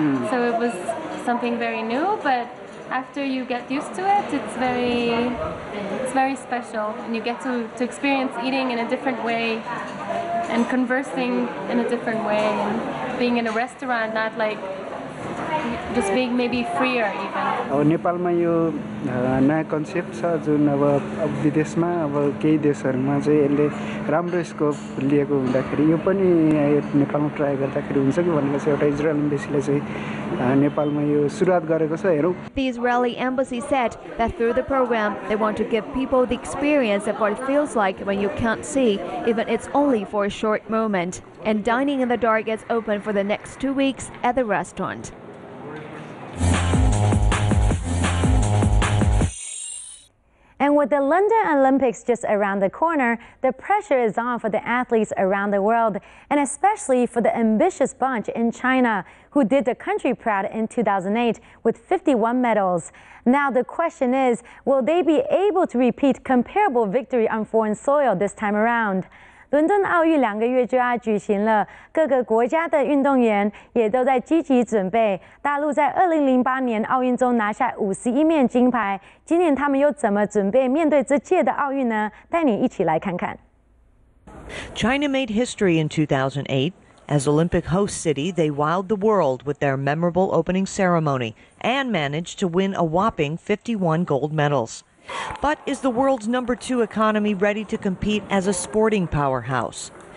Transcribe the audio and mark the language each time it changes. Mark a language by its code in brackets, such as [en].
[en] So it was something very new. But after you get used to it, it's very special, and you get to experience eating in a different way and conversing in a different way and being in a restaurant, not like just being maybe freer even. [ne] नेपालमा यो नयाँ concept छ जुन अब विदेशमा अब केही देशहरुमा चाहिँ यसले राम्रो स्कोप लिएको हुँदाखेरि यो पनि नेपालमा ट्राई गर्दाखेरि हुन्छ कि भनेर चाहिँ एउटा इजरायल एम्बेसीले चाहिँ नेपालमा यो सुरुवात गरेको छ हेरौं. [en] The Israeli embassy said that through the program they want to give people the experience of what it feels like when you can't see, even it's only for a short moment. And dining in the dark is open for the next 2 weeks at the restaurant. And with the London Olympics just around the corner, the pressure is on for the athletes around the world, and especially for the ambitious bunch in China, who did the country proud in 2008 with 51 medals. Now the question is, will they be able to repeat comparable victory on foreign soil this time around? [zh] 伦敦奥运2个月就要举行了，各个国家的运动员也都在积极准备。大陆在2008年奥运中拿下51面金牌，今年他们又怎么准备面对这届的奥运呢？带你一起来看看。 [en] China made history in 2008. As Olympic host city, they wowed the world with their memorable opening ceremony and managed to win a whopping 51 gold medals. But is the world's #2 economy ready to compete as a sporting powerhouse?